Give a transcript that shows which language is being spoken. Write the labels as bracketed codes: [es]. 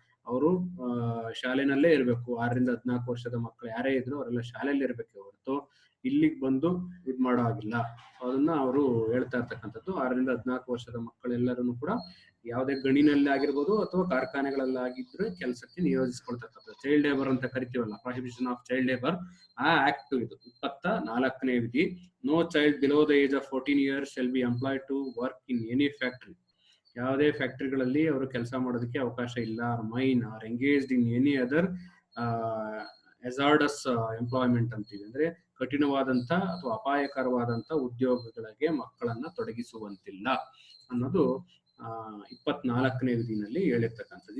[kn] ಅವರು ಶಾಲೆನಲ್ಲೇ ಇರಬೇಕು. 6ರಿಂದ 14 ವರ್ಷದ ಮಕ್ಕಳು ಯಾರೇ ಇದ್ರು ಅವರೆಲ್ಲ ಶಾಲೆಯಲ್ಲಿ ಇರ್ಬೇಕು ಹೊರತು ಇಲ್ಲಿಗೆ ಬಂದು ಇದ್ ಮಾಡೋ ಆಗಿಲ್ಲ. ಅದನ್ನ ಅವರು ಹೇಳ್ತಾ ಇರ್ತಕ್ಕಂಥದ್ದು. 6ರಿಂದ 14 ವರ್ಷದ ಮಕ್ಕಳೆಲ್ಲರೂ ಕೂಡ ಯಾವುದೇ ಗಣಿನಲ್ಲಿ ಆಗಿರ್ಬೋದು ಅಥವಾ ಕಾರ್ಖಾನೆಗಳಲ್ಲಾಗಿದ್ರೆ ಕೆಲಸಕ್ಕೆ ನಿಯೋಜಿಸ್ಕೊಳ್ತಕ್ಕಂಥದ್ದು. ಚೈಲ್ಡ್ ಲೇಬರ್ ಅಂತ ಕರಿತೀವಲ್ಲ, [en] prohibition of child labour, [kn] ಆ ಆಕ್ಟ್ ಇದು 24ನೇ ವಿಧಿ. [en] No child below the age of 14 years shall be employed to work in any factory. [kn] ಯಾವುದೇ ಫ್ಯಾಕ್ಟರಿಗಳಲ್ಲಿ ಅವರು ಕೆಲಸ ಮಾಡೋದಕ್ಕೆ ಅವಕಾಶ ಇಲ್ಲ. [en] mine or engaged in any other hazardous employment [kn] ಅಂತೀವಿ, ಅಂದ್ರೆ ಕಠಿಣವಾದಂತ ಅಥವಾ ಅಪಾಯಕರವಾದಂತ ಉದ್ಯೋಗಗಳಿಗೆ ಮಕ್ಕಳನ್ನ ತೊಡಗಿಸುವಂತಿಲ್ಲ ಅನ್ನೋದು 24ನೇ ವಿಧಿನಲ್ಲಿ ಹೇಳಿರ್ತಕ್ಕಂಥದ್ದು.